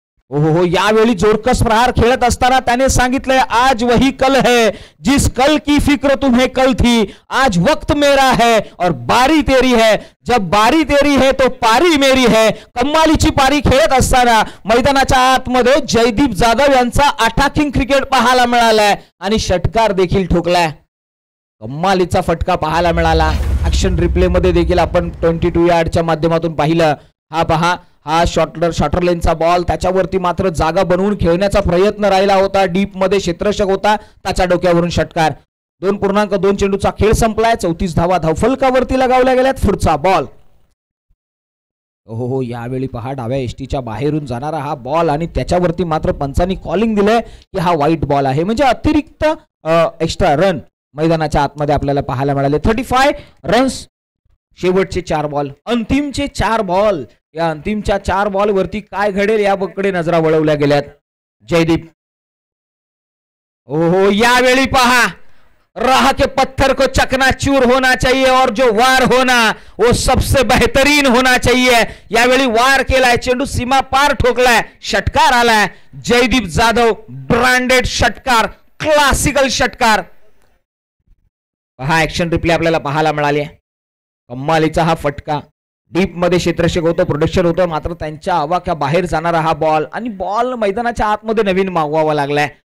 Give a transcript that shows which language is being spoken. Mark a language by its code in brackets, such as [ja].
[mr] हो यावेळी जोरकस प्रहार खेळत असताना त्याने सांगितलंय [hi] आज वही कल है, जिस कल की फिक्र तुम्हें कल थी, आज वक्त मेरा है और बारी तेरी है, जब बारी तेरी है तो पारी मेरी है. [mr] कम्मालीची पारी खेळत असताना मैदानाच्या आतमध्ये जयदीप जाधव यांचा अटॅकिंग क्रिकेट पाहायला मिळालाय आणि षटकार देखील ठोकलाय. कम्मालीचा फटका पाहायला मिळाला. ऍक्शन रिप्ले मध्ये देखील आपण 22 यार्डच्या माध्यमातून पाहिलं. हा पहा, हा शॉर्टर लेनचा बॉल, त्याच्यावरती मात्र जागा बनवून खेळण्याचा प्रयत्न राहिला होता. डीप मध्ये क्षेत्ररक्षक होता, त्याच्या डोक्यावरून षटकार. 2.2 चेंडूचा खेळ संपलाय. 34 धावा धावफलकावरती लगावल्या गेल्यात. पुढचा बॉल. हो यावेळी पहा, डाव्या एसटीच्या बाहेरून जाणारा हा बॉल आणि त्याच्यावरती मात्र पंचांनी कॉलिंग दिलंय की हा वाईट बॉल आहे. म्हणजे अतिरिक्त एक्स्ट्रा रन मैदानाच्या आतमध्ये आपल्याला पाहायला मिळाले. 35 रन्स. शेवटचे 4 बॉल, अंतिमचे 4 बॉल. या अंतिमच्या 4 बॉल वरती काय घडेल याकडे नजरा वळवल्या गेल्यात. जयदीप. हो यावेळी पहा, [hi] राह के पत्थर को चकनाचूर होना चाहिए और जो वार होना वो सबसे बेहतरीन होना चाहिए. [mr] यावेळी वार केलाय, चेंडू सीमा पार ठोकलाय, षटकार आलाय. जयदीप जाधव ब्रँडेड षटकार, क्लासिकल षटकार. हा ऍक्शन रिप्ले आपल्याला पाहायला मिळाली. कम्मालीचा हा फटका, डीप मध्ये क्षेत्ररक्षक होतं, प्रोडक्शन होतं, मात्र त्यांच्या आवाक्या बाहेर जाणारा हा बॉल आणि बॉल मैदानाच्या आतमध्ये नवीन मागवावा लागलाय.